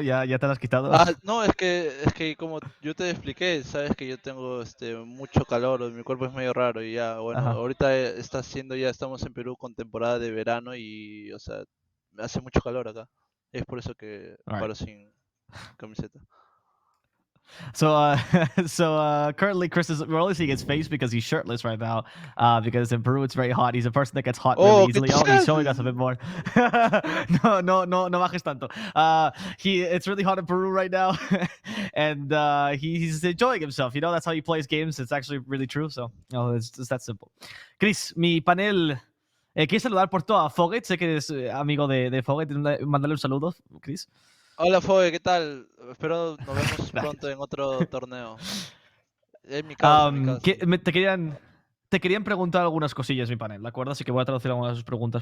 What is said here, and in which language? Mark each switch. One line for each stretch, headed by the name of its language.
Spanish: ¿Ya te la has quitado? Ah, no, es que como yo te expliqué, sabes que yo tengo mucho calor, mi cuerpo es medio raro y ya, bueno, Ajá. ahorita estamos en Perú con temporada de verano y, o sea, hace mucho calor acá. Es por eso que
English: Alright.
Spanish: paro sin camiseta.
English: So, currently we're only seeing his face because he's shirtless right now. Because in Peru it's very hot. He's a person that gets hot really
Spanish: ¿qué
English: easily. Oh, he's showing us a bit more.
Spanish: No bajes tanto.
English: It's really hot in Peru right now, and he's enjoying himself. You know, that's how he plays games. It's actually really true. So, it's just that simple. Chris, mi panel.
Spanish: ¿Quieres saludar por todo a Foget? Sé que eres amigo de Foget. Mándale un saludo, Chris. Hola, Fogue, ¿qué tal? Espero nos vemos Gracias. pronto en otro torneo. Es mi causa, mi causa. Te querían preguntar algunas cosillas, mi panel, ¿de acuerdo? Así que voy a traducir algunas de sus preguntas.